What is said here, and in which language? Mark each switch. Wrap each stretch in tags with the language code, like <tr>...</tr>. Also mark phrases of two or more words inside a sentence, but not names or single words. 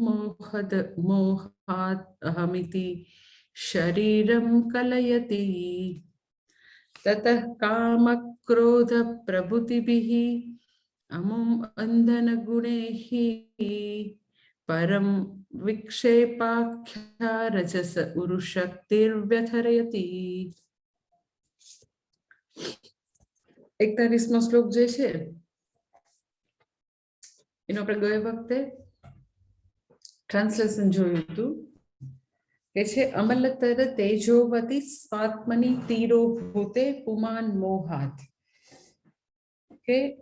<sa>मोहात् अहमिति शरीरं कलयति ततः कामक्रोध प्रभृतिभिः अमुम् अंधनगुणैः परं विक्षेपाख्या रजस उरुशक्तिर्व्यथरयति।</sa> <gu>41મો શ્લોક જે છે એનો આપણે ગયે વખતે ટ્રાન્સલેશન જોયું હતું કે છે</gu> <sa>અમલતર તેજોવતી સ્વાત્મની તીરો ભૂતે પુમાન મોહાત,</sa> <gu>કે</gu>